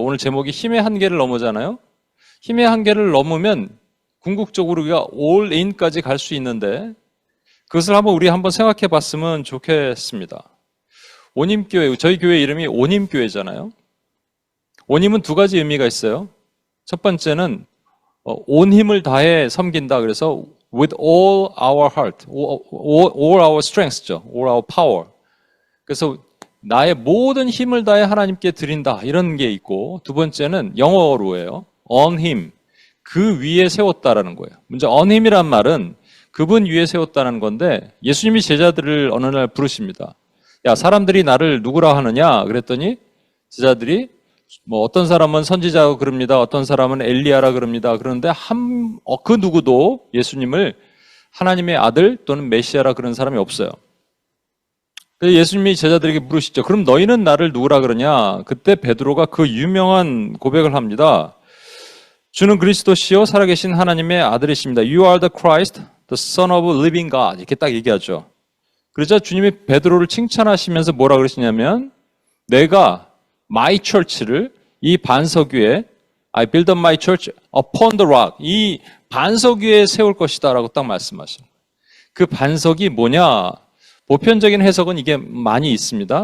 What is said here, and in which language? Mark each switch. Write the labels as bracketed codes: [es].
[ko] 오늘 제목이 힘의 한계를 넘어잖아요. 힘의 한계를 넘으면 궁극적으로 우리가 올인까지 갈 수 있는데 그것을 우리 한번 생각해 봤으면 좋겠습니다. 온힘교회, 저희 교회 이름이 온힘교회잖아요. 온힘은 두 가지 의미가 있어요. 첫 번째는 온 힘을 다해 섬긴다. 그래서 [en] with all our heart, all our strength죠. all our power. [ko] 그래서 나의 모든 힘을 다해 하나님께 드린다. 이런 게 있고 두 번째는 영어로예요. [en] on him. [ko] 그 위에 세웠다라는 거예요. 먼저 on him이란 말은 그분 위에 세웠다는 건데 예수님이 제자들을 어느 날 부르십니다. 야, 사람들이 나를 누구라 하느냐? 그랬더니 제자들이 어떤 사람은 선지자라고 그럽니다. 어떤 사람은 엘리야라 그럽니다. 그런데 그 누구도 예수님을 하나님의 아들 또는 메시아라 그런 사람이 없어요. 그래서 예수님이 제자들에게 물으시죠. 그럼 너희는 나를 누구라 그러냐? 그때 베드로가 그 유명한 고백을 합니다. 주는 그리스도시요 살아계신 하나님의 아들이십니다. [en] You are the Christ, the Son of living God. [ko] 이렇게 딱 얘기하죠. [en] 그러자 주님이 베드로를 칭찬하시면서 뭐라 그러시냐면 [ko] 내가 [en] my church를 [ko] 이 반석 위에 [en] I build up my church upon the rock. [ko] 이 반석 위에 세울 것이다 라고 딱 말씀하십니다. 그 반석이 뭐냐? 보편적인 해석은 이게 많이 있습니다.